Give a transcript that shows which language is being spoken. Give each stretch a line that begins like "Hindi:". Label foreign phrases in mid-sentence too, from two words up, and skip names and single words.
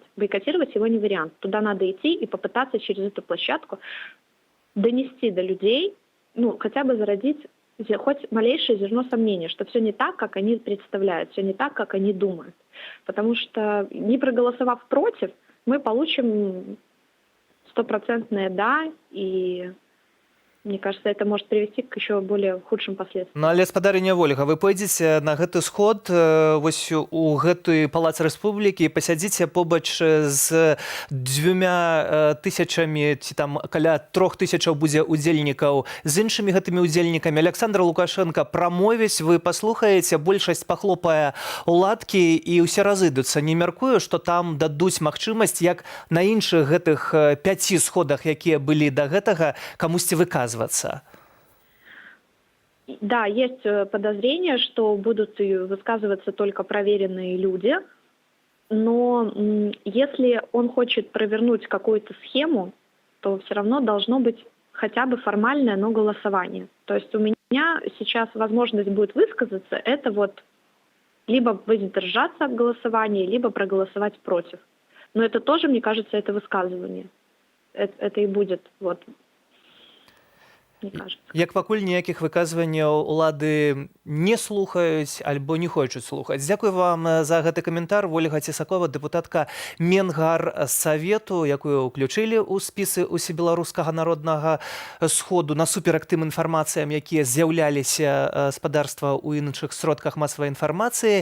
Russian: Бойкотировать его не вариант. Туда надо идти и попытаться через эту площадку донести до людей, хотя бы зародить хоть малейшее зерно сомнения, что все не так, как они представляют, все не так, как они думают. Потому что не проголосовав против, мы получим 100% «да», и мне кажется, это может привести к еще более худшим последствиям.
Belarusian: Ну, але спадарыня Ольга, вы пойдзеце на гэты сход вось у гэты палац рэспублікі, пасядзіце побач з 2000 ці там каля 3000 будзе удзельнікаў з іншымі гэтымі удзельнікамі. Александр Лукашенко прамовіць, вы паслухаеце, большасць пахлопае уладкі і ўсе разыдуцца. Не мяркую, што там дадуць магчымасць, як на іншых гэтых 5 сходах, якія былі да гэтага, камусьці выказваць.
Russian: Да, есть подозрение, что будут высказываться только проверенные люди, но если он хочет провернуть какую-то схему, то все равно должно быть хотя бы формальное, но голосование. То есть у меня сейчас возможность будет высказаться, это вот либо воздержаться от голосования, либо проголосовать против. Но это тоже, мне кажется, это высказывание. Это и будет вот.
Belarusian: Як пакуль ніякіх выказванняў улады не слухаюць альбо не хочуць слухаць. Дзякуй вам за гэты каментар. Ольга Цесакова, дэпутатка Менгарсавету, якую ўключылі ў спісы Усебеларускага народнага сходу насуперак тым інфармацыям, якія з'яўляліся спадарства ў іншых сродках масавай інфармацыі.